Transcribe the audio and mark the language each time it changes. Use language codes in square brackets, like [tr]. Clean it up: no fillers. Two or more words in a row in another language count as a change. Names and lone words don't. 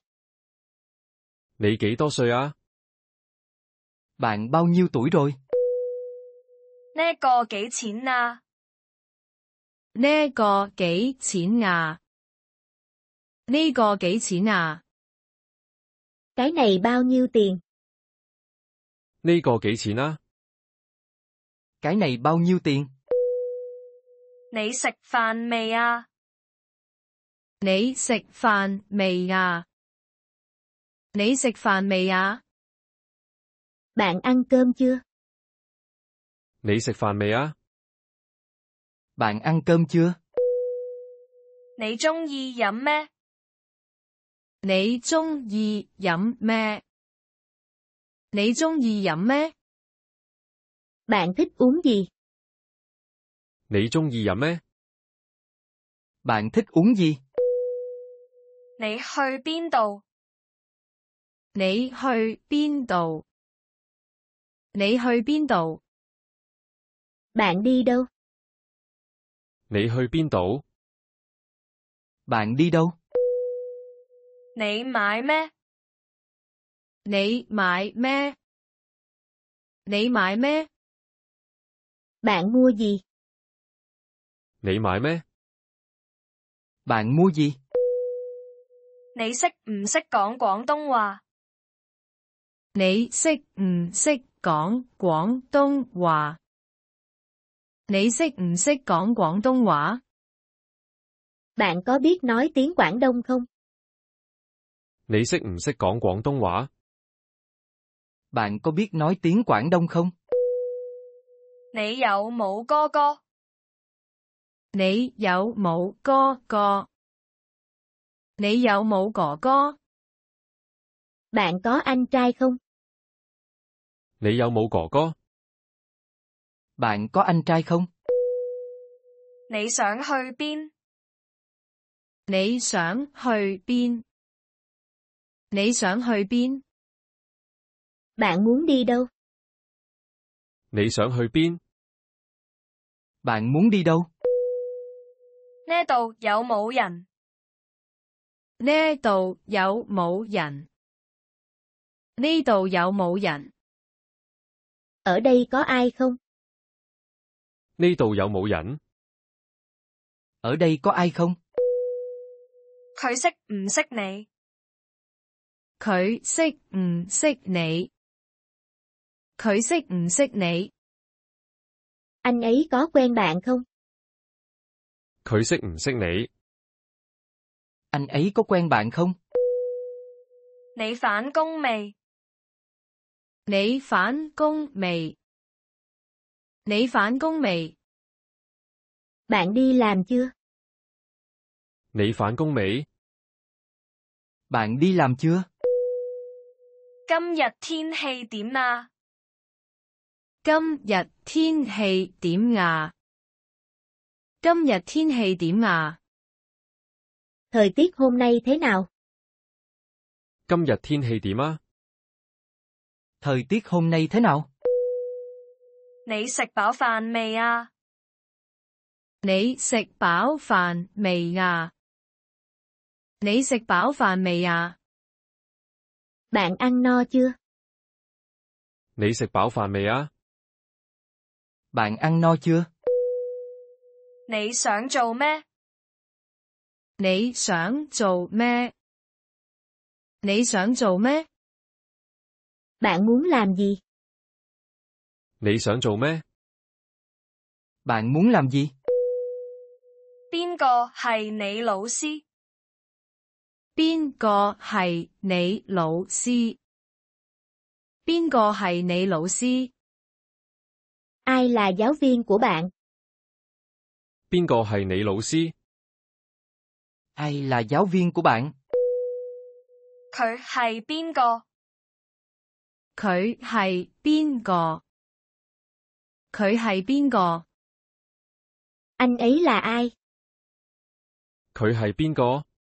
[yue] 你幾多歲啊？ [vi] Bạn bao nhiêu tuổi rồi? [yue] 呢個幾錢啊？呢個幾錢啊？呢個幾錢啊？ [vi] Cái này bao nhiêu tiền? [yue] 呢個幾錢啊？ [vi] Cái này bao nhiêu tiền? [yue] 你食飯未啊？你食飯未啊？你食飯未啊？ [vi] Bạn ăn cơm chưa? [yue] 你食飯未啊？ [vi] Bạn ăn cơm chưa? [yue] 你鍾意飲咩？你鍾意飲咩？你鍾意飲咩？ [vi] Bạn thích uống gì? [yue] 你鍾意飲咩？ [vi] Bạn thích uống gì? [yue] 你去邊度？你去邊度？你去邊度？ [vi] Bạn đi đâu? [yue] 你去邊度？ [vi] Bạn đi đâu? [yue] 你買咩？你買咩？你買咩？ [vi] Bạn mua gì? [yue] 你買咩？ [vi] Bạn mua gì? [yue] 你識唔識講廣東話？你識唔識講廣東話？你識唔識講廣東話？ [vi] Bạn có biết nói tiếng Quảng Đông không? [yue] 你識唔識講廣東話？ [vi] Bạn có biết nói tiếng Quảng Đông không? [yue] 你有冇哥哥？你有冇哥哥？你有冇哥哥？ [vi] Bạn có anh trai không? [yue] 你有冇哥哥？ [vi] Bạn có anh trai không? [yue] 你想去邊？你想去邊？你想去邊？ [vi] Bạn muốn đi đâu? [yue] 你想去邊？ [vi] Bạn muốn đi đâu? [yue] 呢度有冇人？呢度有冇人？呢度有冇人？ [vi] Ở đây có ai không? [yue] 呢度有冇人？ [vi] Ở đây có ai không? [yue] 佢識唔識你？佢識唔識你？佢識唔識你？ [vi] Anh ấy có quen bạn không? [yue] 佢識唔識你？ [vi] Anh ấy có quen bạn không? [yue] 你返工未？你返工未？你返工未？ [vi] Bạn đi làm chưa? [yue] 你返工未？ [vi] Bạn đi làm chưa? [yue] 今日天氣點啊？今日天氣點呀？今日天氣點呀？ [vi] Thời tiết hôm nay thế nào? [yue] 今日天氣點啊？ [vi] Thời tiết hôm nay thế nào? [yue] 你食飽飯未啊？你食飽飯未呀？你食飽飯未呀？ [vi] Bạn ăn no chưa? [yue] 你食飽飯未啊？ [vi] Bạn ăn no chưa? [yue] 你想做咩？你想做咩？你想做咩？ [vi] Bạn muốn làm gì? [yue] 你想做咩？ [vi] Bạn muốn làm gì? [yue] 邊個係你老師？邊個係你老師？邊個係你老師？ [vi] Ai là giáo viên của bạn? [yue] 邊個係你老師？ [vi] Ai là giáo viên của bạn? [yue] 佢係邊個？佢係邊個？佢係邊個？ [vi] Anh ấy là ai? [yue] 佢係邊個？